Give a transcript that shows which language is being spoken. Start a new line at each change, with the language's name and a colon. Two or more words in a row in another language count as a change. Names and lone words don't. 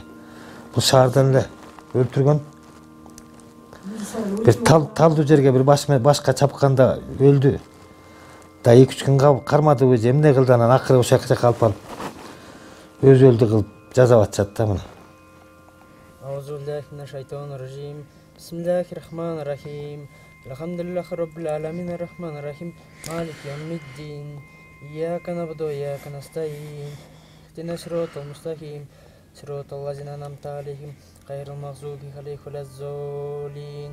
Kyrgyz: Бул шаардан эле өлтүргөн. Бир талдуу жерге бир башка чапканда өлдү. Да 2-3 күн кармадыбы же эмне кылды, анан акыры ошол жака алып барып өзөлдү кылып жазап атышат да мына.
Arabic: أعوذ بالله بسم الله الرحمن الرحيم. الحمد لله رب العالمين الرحمن الرحيم. مالك يوم الدين. إياك نعبد وإياك نستعين اهدنا الصراط المستقيم. صراط الذين أنعمت عليهم غير المغضوب عليهم ولا الضالين.